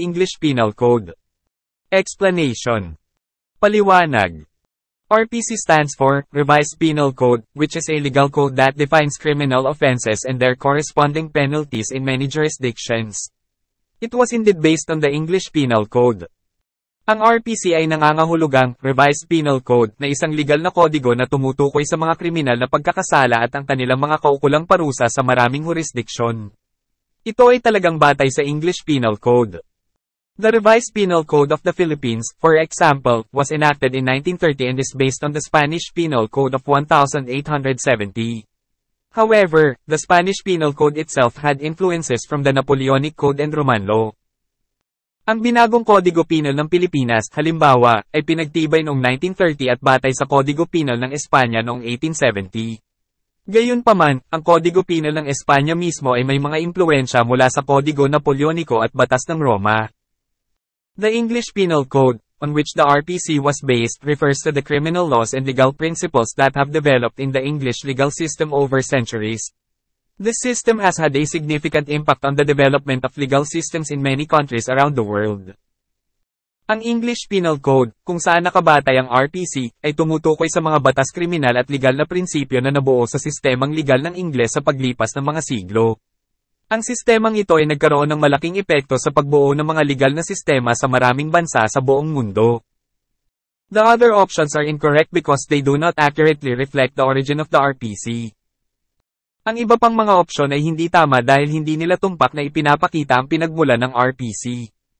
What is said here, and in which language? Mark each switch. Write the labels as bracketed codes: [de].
[en] English Penal Code. Explanation. Paliwanag. RPC stands for Revised Penal Code, which is a legal code that defines criminal offenses and their corresponding penalties in many jurisdictions. It was indeed based on the English Penal Code. [tl] Ang RPC ay nangangahulugang Revised Penal Code na isang legal na kodigo na tumutukoy sa mga kriminal na pagkakasala at ang kanilang mga kaukulang parusa sa maraming jurisdiksyon. Ito ay talagang batay sa English Penal Code. [en] The Revised Penal Code of the Philippines, for example, was enacted in 1930 and is based on the Spanish Penal Code of 1870. However, the Spanish Penal Code itself had influences from the Napoleonic Code and Roman law. [tl] Ang binagong Kodigo Penal ng Pilipinas, halimbawa, ay pinagtibay noong 1930 at batay sa Kodigo Penal ng Espanya noong 1870. Gayunpaman, ang Kodigo Penal ng Espanya mismo ay may mga impluwensya mula sa Kodigo Napoleonico at Batas ng Roma. [en] The English Penal Code, on which the RPC was based, refers to the criminal laws and legal principles that have developed in the English legal system over centuries. This system has had a significant impact on the development of legal systems in many countries around the world. [tl] Ang English Penal Code, kung saan nakabatay ang RPC, ay tumutukoy sa mga batas kriminal at legal na prinsipyo na nabuo sa sistemang legal ng Ingles sa paglipas ng mga siglo. Ang sistemang ito ay nagkaroon ng malaking epekto sa pagbuo ng mga legal na sistema sa maraming bansa sa buong mundo. [en] The other options are incorrect because they do not accurately reflect the origin of the RPC. [tl] Ang iba pang mga opsyon ay hindi tama dahil hindi nila tumpak na ipinapakita ang pinagmulan ng RPC.